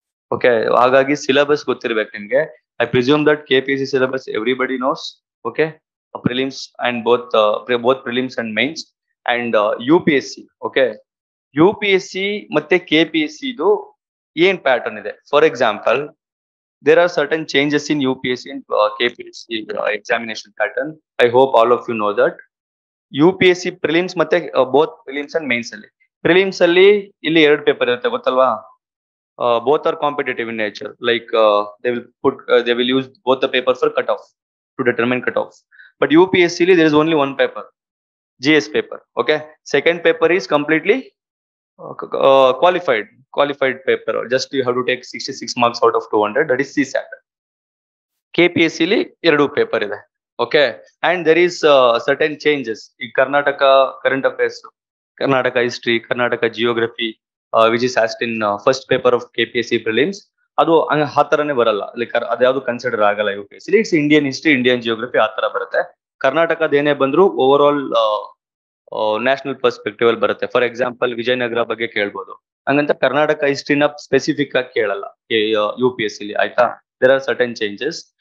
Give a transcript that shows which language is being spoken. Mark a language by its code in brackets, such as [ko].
[en] okay, [kn] ಹಾಗಾಗಿ syllabus ಗೊತ್ತಿರ್ಬೇಕು ನಿಮ್ಗೆ. [en] I presume that KPSC syllabus everybody knows. Okay, prelims and both prelims and mains and UPSC. [kn] Okay, UPSC ಮತ್ತೆ KPSC ಇದು ಏನ್ pattern ಇದೆ. [en] For example, there are certain changes in UPSC and KPSC examination pattern. I hope all of you know that. [kn] UPSC prelims ಮತ್ತೆ [en] both prelims and mains [kn] ಅಲ್ಲಿ, prelims ಅಲ್ಲಿ ಇಲ್ಲಿ 2 paper ಇರುತ್ತೆ ಗೊತ್ತಲ್ವಾ. [en] Both are competitive in nature, like they will use both the papers for cut off to determine cut off. But UPSC there is only one paper, GS paper. Okay, second paper is completely qualified paper. Just you have to take 66 marks out of 200, that is CSAT. [kn] KPSC li 2 paper ide. [en] Okay, and there is certain changes in Karnataka current affairs, Karnataka history, Karnataka geography, which is asked in first paper of KPSC prelims. [kn] ಅದು ಆ ತರನೇ ಬರಲ್ಲ, like ಅದ್ಯಾವುದು consider ಆಗಲ್ಲ UPSC. [en] it's Indian history, Indian geography [kn] ಆ ತರ ಬರುತ್ತೆ. ಕರ್ನಾಟಕದ ಏನೇ ಬಂದ್ರು ಓವರ್ ಆಲ್ ನ್ಯಾಷನಲ್ ಪರ್ಸ್ಪೆಕ್ಟಿವ್ ಅಲ್ಲಿ ಬರುತ್ತೆ. ಫಾರ್ ಎಕ್ಸಾಂಪಲ್, ವಿಜಯನಗರ ಬಗ್ಗೆ ಕೇಳ್ಬೋದು, ಹಂಗಂತ ಕರ್ನಾಟಕ ಹಿಸ್ಟ್ರಿನ ಸ್ಪೆಸಿಫಿಕ್ ಆಗಿ ಕೇಳಲ್ಲ UPSC ಲಿ. ಆಯ್ತಾ, [en] there are certain changes